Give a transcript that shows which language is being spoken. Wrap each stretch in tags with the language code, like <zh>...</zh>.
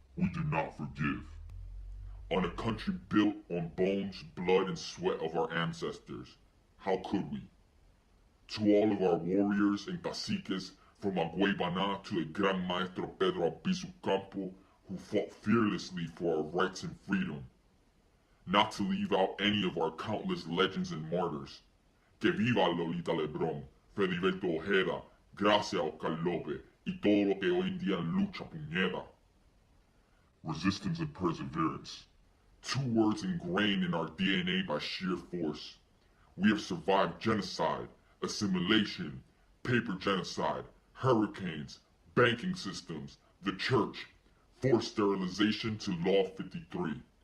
<en>We do not forgive. On a country built on bones, blood, and sweat of our ancestors, how could we? To all of our warriors and caciques, from Aguaybana to a Gran Maestro Pedro Albizu Campo, who fought fearlessly for our rights and freedom. Not to leave out any of our countless legends and martyrs.</en> <es>Que viva Lolita Lebrón, Feliberto Ojeda, Gracia Oscar López, y todo lo que hoy en día lucha puñeta.</es> <en>Resistance and perseverance. Two words ingrained in our DNA by sheer force. We have survived genocide, assimilation, paper genocide, hurricanes, banking systems, the church, forced sterilization to Law 53.</en>